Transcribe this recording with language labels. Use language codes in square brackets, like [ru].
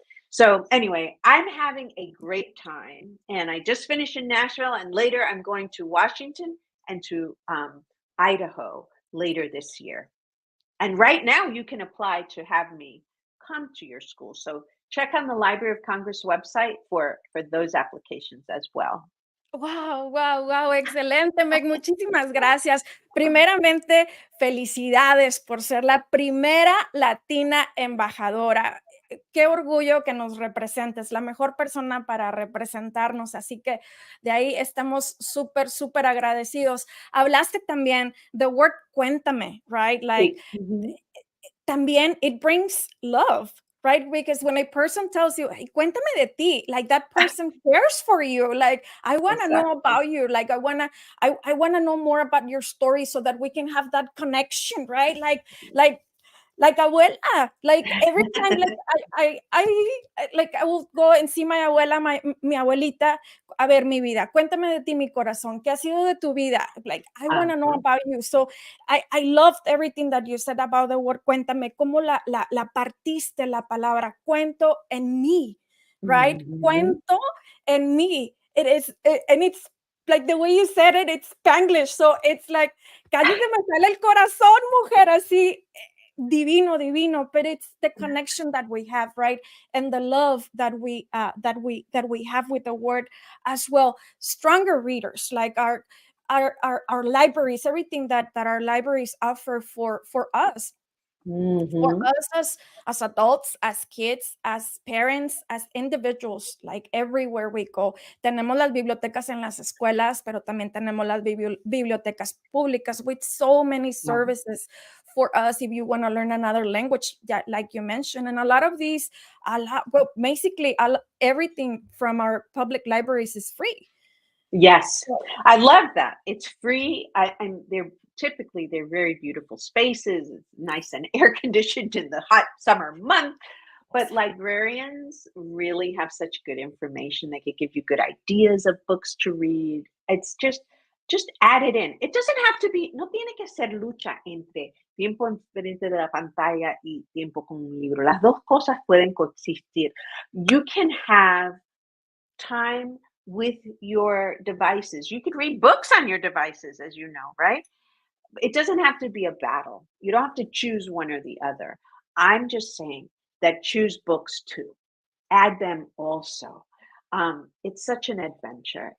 [en] So anyway, I'm having a great time, and I just finished in Nashville, and later I'm going to Washington and to Idaho later this year. And right now you can apply to have me come to your school. So check on the Library of Congress website for those applications as well. [es] Wow, wow, wow, excelente, Meg, muchísimas gracias. Primeramente, felicidades por ser la primera latina embajadora. Qué orgullo que nos representes, la mejor persona para representarnos, así que de ahí estamos súper, súper agradecidos. Hablaste también [en] the word cuéntame, right? Like, [es] también [en] it brings love, right? Because when a person tells you, hey, cuéntame de ti, like that person cares for you. Like, I want to know about you. Like, I want to know more about your story so that we can have that connection, right? Like abuela, like every time, like I will go and see my abuela, [es] mi abuelita. A ver, mi vida, cuéntame de ti, mi corazón. ¿Qué ha sido de tu vida? [en] Like, I want to know about you. So I loved everything that you said about the word cuéntame, [es] cómo la partiste la palabra cuento en mí, [en] right? [es] Cuento en mí. [en] And it's like the way you said it, it's Spanglish. So it's like, [es] casi se me sale el corazón, mujer, así. Divino, divino, [en] but it's the connection that we have, right? And the love that we have with the word as well. Stronger readers, like our libraries, everything that our libraries offer for us. For us as adults, as kids, as parents, as individuals, like everywhere we go. [es] Tenemos las bibliotecas en las escuelas, pero también tenemos las bibliotecas públicas [en] with so many services for us if you want to learn another language, like you mentioned. And a lot of these, basically everything from our public libraries is free. Yes, I love that. It's free, and they're very beautiful spaces. It's nice and air conditioned in the hot summer month. But librarians really have such good information. They could give you good ideas of books to read. It's just add it in. It doesn't have to be, [es] no tiene que ser lucha entre tiempo enfrente de la pantalla y tiempo con un libro. Las dos cosas pueden coexistir. [en] You can have time with your devices. You could read books on your devices, as you know, right? It doesn't have to be a battle. You don't have to choose one or the other. I'm just saying that choose books too. Add them also. It's such an adventure.